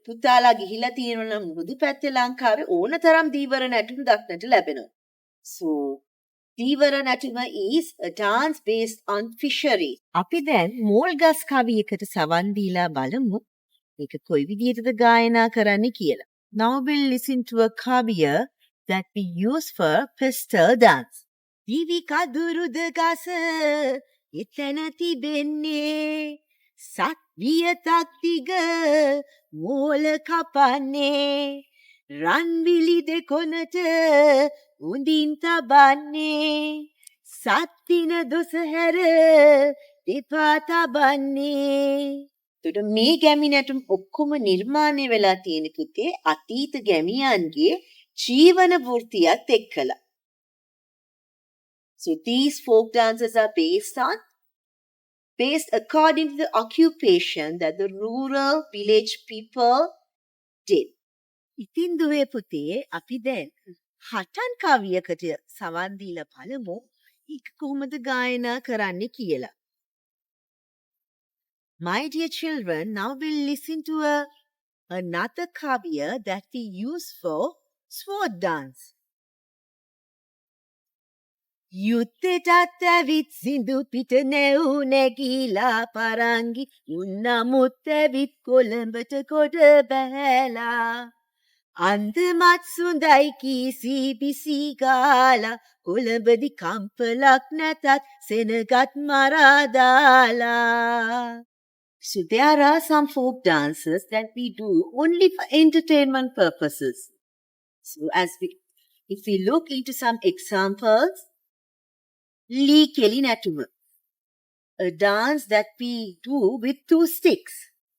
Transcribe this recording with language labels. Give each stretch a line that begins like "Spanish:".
Sinhala: පුතාලා ගිහිලා තියෙනවා නම් මුහුදු පැත්තේ ලංකාවේ ඕනතරම් දීවර නැටුම් දක්නට ලැබෙනවා.
English: So Deewara natuma is a dance based on fisheries.
Sinhala: අපි දැන් මෝල්ගස් කවියකට සවන් දීලා බලමු. මේක කොයි විදිහටද ගායනා කරන්න කියලා.
English: Now we'll listen to a kavya that we use for pestle dance.
Sinhala: දිවි කදුරුද ගස එතන තිබෙන්නේ සත් වියතක් දිග මෝල කපන්නේ රන් විලි දෙකොනට උඳින් තබන්නේ සත් දින දොස හැර දෙපා තබන්නේ. එතකොට මේ ගැමි නැටුම් ඔක්කොම නිර්මාණය වෙලා තියෙන පුතේ අතීත ගැමියන්ගේ ජීවන වෘත්තියත් එක්කලා.
English: So these folk dances are based according to the occupation that the rural village people did.
Sinhala: ඉතින් දුවේ පුතේ අපි දැන් හටන් කවියකට සවන් දීලා බලමු ඒක කොහොමද ගායනා කරන්න කියලා.
English: My dear children, now we'll listen to another kavya that we use for sword dance.
Sinhala: යුත්තටත් ඇවිත් සිඳු පිට නැව් නැගීලා පරංගි උන්නමුත් ඇවිත් කොළඹට ගොඩ බැහැලා අන්දමත් සුඳයි කීසි බිසි ගාලා කොළඹදි කම්පලක් නැතත් සෙනගත් මරා දාලා.
English: So there are some folk dances that we do only for entertainment purposes. So if we look into some examples, Likeli Natuma, a dance that we do with 2 sticks.